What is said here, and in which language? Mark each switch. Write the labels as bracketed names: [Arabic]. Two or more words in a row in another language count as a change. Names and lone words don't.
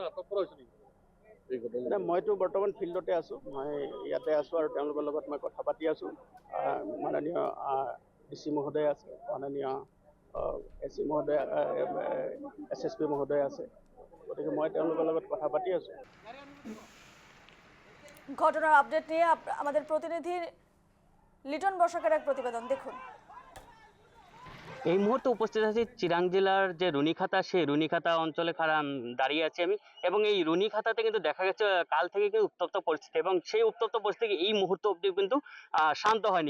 [Assamese] মইতো বৰ্তমান ফিল্ডতে আছোঁ, মই ইয়াতে আছোঁ আৰু তেওঁলোকৰ লগত মই কথা পাতি আছোঁ। মাননীয় DC মহোদয় আছে, মাননীয় SC মহোদয়, SSP মহোদয় আছে। গতিকে মই তেওঁলোকৰ লগত কথা পাতি আছোঁ। [Bangla] ঘটনার আপডেট নিয়ে আমাদের প্রতিনিধি লিটন বসাকের এক প্রতিবেদন দেখুন। এই মুহূর্তে উপস্থিত আছি চিরাং জেলার যে রুনিখাতা, সেই রুনিখাতা অঞ্চলে দাঁড়িয়ে আছি আমি। এবং এই রুনিখাতাতে কিন্তু দেখা গেছে কাল থেকে কিন্তু উত্তপ্ত পরিস্থিতি, এবং সেই উত্তপ্ত পরিস্থিতি এই মুহূর্ত অবধি কিন্তু শান্ত হয়নি।